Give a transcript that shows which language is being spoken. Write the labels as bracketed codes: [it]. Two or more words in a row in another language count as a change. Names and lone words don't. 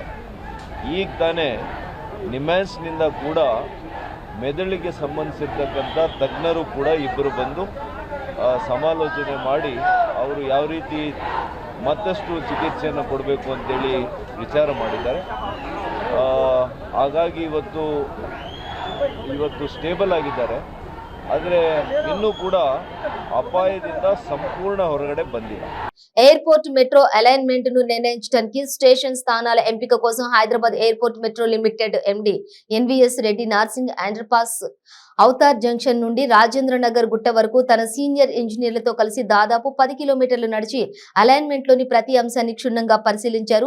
[kn] ಈಗ ತಾನೇ ನಿಮ್ಸ್ನಿಂದ ಕೂಡ ಮೆದುಳಿಗೆ ಸಂಬಂಧಿಸಿರ್ತಕ್ಕಂಥ ತಜ್ಞರು ಕೂಡ ಇಬ್ಬರು ಬಂದು ಸಮಾಲೋಚನೆ ಮಾಡಿ ಅವರು ಯಾವ ರೀತಿ ಮತ್ತಷ್ಟು ಚಿಕಿತ್ಸೆಯನ್ನು ಕೊಡಬೇಕು ಅಂತೇಳಿ ವಿಚಾರ ಮಾಡಿದ್ದಾರೆ. ಹಾಗಾಗಿ ಇವತ್ತು ಸ್ಟೇಬಲ್ ಆಗಿದ್ದಾರೆ. ಆದರೆ ಇನ್ನೂ ಕೂಡ ಅಪಾಯದಿಂದ ಸಂಪೂರ್ಣ ಹೊರಗಡೆ ಬಂದಿಲ್ಲ. [te] ఎయిర్పోర్ట్ మెట్రో అలైన్మెంట్ ను నిర్ణయించడానికి స్టేషన్ స్థానాల ఎంపిక కోసం హైదరాబాద్ ఎయిర్పోర్ట్ మెట్రో లిమిటెడ్ ఎండి ఎన్వీఎస్ రెడ్డి నార్సింగ్ అండర్ పాస్ అవతార్ జంక్షన్ నుండి రాజేంద్ర నగర్ గుట్ట వరకు తన సీనియర్ ఇంజనీర్లతో కలిసి దాదాపు 10 కిలోమీటర్లు నడిచి అలైన్మెంట్ లోని ప్రతి అంశాన్ని క్షుణ్ణంగా పరిశీలించారు.